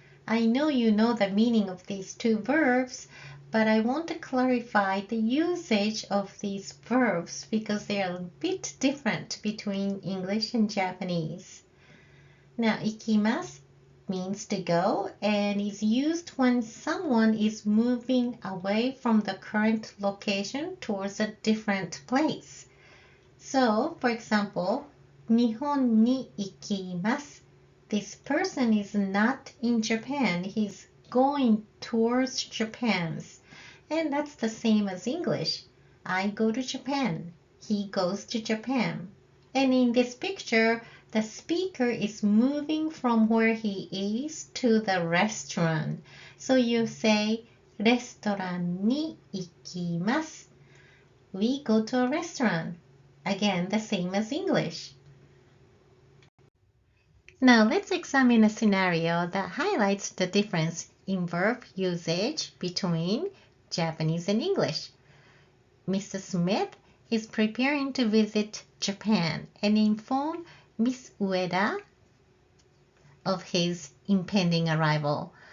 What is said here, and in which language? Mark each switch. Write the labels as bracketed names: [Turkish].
[English] I know you know the meaning of these two verbs, but I want to clarify the usage of these verbs because they are a bit different between English and Japanese. Now, 行きます means to go and is used when someone is moving away from the current location towards a different place. So, for example, [Japanese] 日本に行きます. [English] This person is not in Japan. He's going towards Japan. And that's the same as English. I go to Japan. He goes to Japan. And in this picture, the speaker is moving from where he is to the restaurant. So you say, [Japanese] レストランに行きます. [English] We go to a restaurant. Again, the same as English. Now let's examine a scenario that highlights the difference in verb usage between Japanese and English. Mr. Smith is preparing to visit Japan and inform Miss Ueda of his impending arrival.